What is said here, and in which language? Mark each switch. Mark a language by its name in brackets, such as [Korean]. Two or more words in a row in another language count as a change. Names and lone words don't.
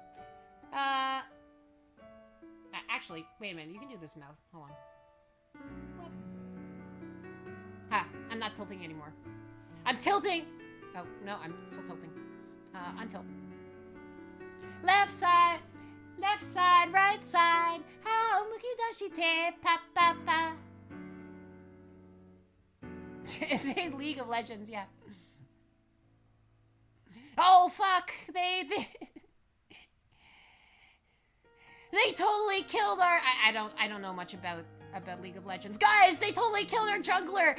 [English] Actually, wait a minute. You can do this mouth. Hold on. What? Ha! I'm not tilting anymore. I'm tilting! Oh, no, I'm still tilting. Untilt. Left side, right side. How mukidashite, pa pa pa. It's in League of Legends, yeah. Oh, fuck! They totally killed our... I don't know much about League of Legends. Guys, they totally killed our jungler!